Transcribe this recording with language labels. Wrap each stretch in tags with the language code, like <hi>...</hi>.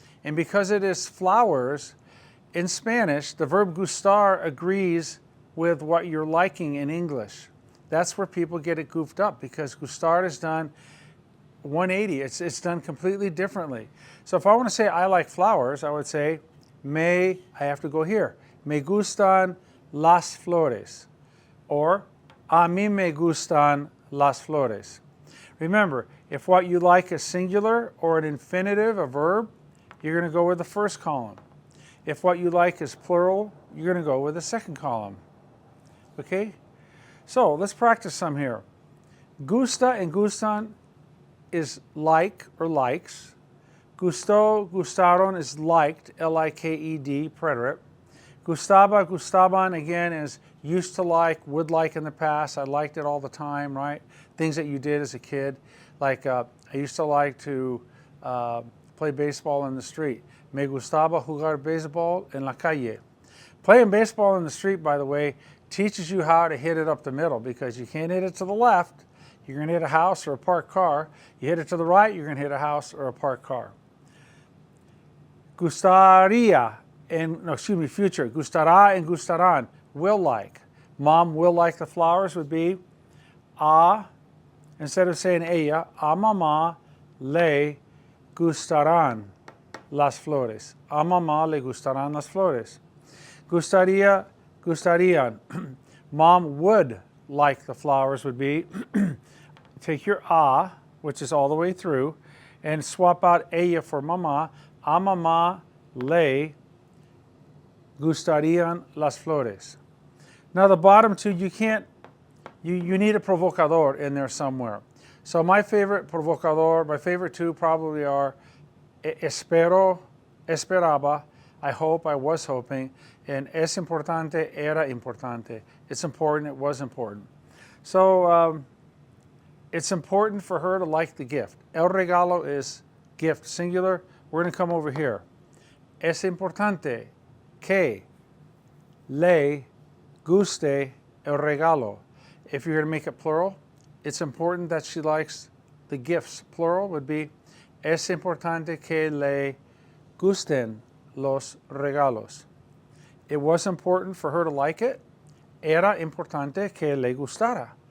<en>And because it is flowers, in Spanish, the verb gustar agrees with what you're liking in English. That's where people get it goofed up because gustar is done 180. It's done completely differently. So if I want to say I like flowers, I would say, I have to go here.</en> <es>Me gustan las flores. Or, a mí me gustan las flores.</es> <en>Remember, if what you like is singular or an infinitive, a verb, you're going to go with the first column. If what you like is plural, you're going to go with the second column. Okay? So let's practice some here. Gusta and gustan is like or likes. Gustó, gustaron is liked, L-I-K-E-D, preterite. Gustaba, gustaban, again, is used to like, would like in the past. I liked it all the time, right? Things that you did as a kid. Like, I used to like to play baseball in the street.</en> <es>Me gustaba jugar béisbol en la calle.</es> <en>Playing baseball in the street, by the way, teaches you how to hit it up the middle because you can't hit it to the left. You're going to hit a house or a parked car. You hit it to the right, you're going to hit a house or a parked car. Gustaría, future. Gustará and gustarán, will like. Mom will like the flowers would be instead of saying ella,</en> <es>a mamá le gustarán las flores. A mamá le gustarán las flores. Gustaría, gustarían.</es> <en>Mom would like the flowers would be, take your which is all the way through, and swap out ella for mamá.</en> <es>A mamá le gustarían las flores.</es> <en>Now the bottom two, you need a provocador in there somewhere. So my favorite provocador, my favorite two probably are espero, esperaba, I hope, I was hoping, and</en> <es>es importante, era importante.</es> <en>It's important, it was important. So it's important for her to like the gift. El regalo is gift, singular. We're going to come over here.</en> <es>Es importante que le guste el regalo.</es> <en>If you're going to make it plural, it's important that she likes the gifts. Plural would be</en> <es>es importante que le gusten los regalos.</es> <en>It was important for her to like it.</en> <es>Era importante que le gustara.</es>